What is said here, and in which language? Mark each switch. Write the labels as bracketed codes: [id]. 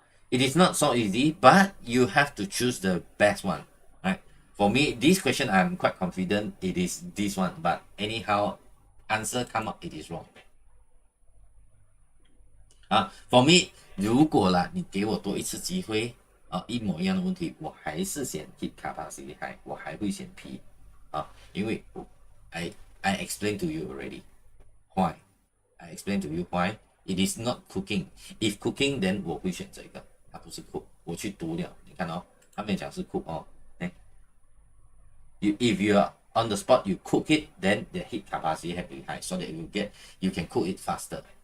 [en] It is not so easy, but you have to choose the best one, right? For me, this question I'm quite confident it is this one, but anyhow, answer come up it is wrong. For me, [zh] 如果你给我多一次机会一模一样的问题，我还是选 heat capacity high，我还会选 P 因为 [en] I explained to you already why. I explained to you why it is not cooking. If cooking, then [zh] 我会选这个，它不是 [en] cook。 [zh] 我去读了，你看他们讲是 [en] cook if you are on the spot, you cook it, then the heat capacity have to be high so that you can cook it faster.